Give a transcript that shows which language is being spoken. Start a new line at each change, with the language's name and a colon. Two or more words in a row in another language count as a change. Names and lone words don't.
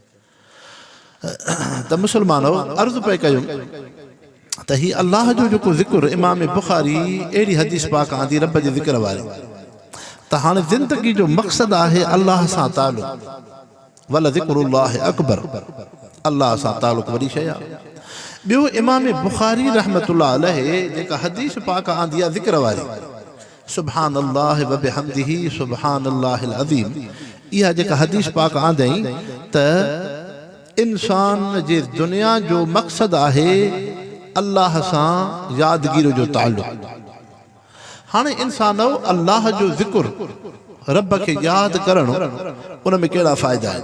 Sindhi: त मुस्लमानो अर्ज़ु पे कयूं त हीउ अल्लाह जो जेको ज़िक्र इमाम बुखारी अहिड़ी हदीस पाक आंदी रब जे ज़िक्र वारी त हाणे ज़िंदगी जो मक़सदु आहे अल्लाह सां तालुक़
Arabic: ولذكر الله أكبر
Sindhi: अल्लाह सां तालुक़ वॾी शइ आहे। ॿियो इमाम बुखारी
Arabic: رحمة الله عليه
Sindhi: जेका हदीस पाक आंदी आहे ज़िक्र वारी
Arabic: سبحان الله وبحمده سبحان الله العظيم
Sindhi: इहा जेका हदीस पाक आंदई त इंसान जे दुनिया जो मक़सदु आहे अल्लाह सां यादगिरी जो ताल्लुक़। हाणे इंसान अल्लाह जो ज़िक्र रब खे यादि करणु उन में कहिड़ा फ़ाइदा आहिनि।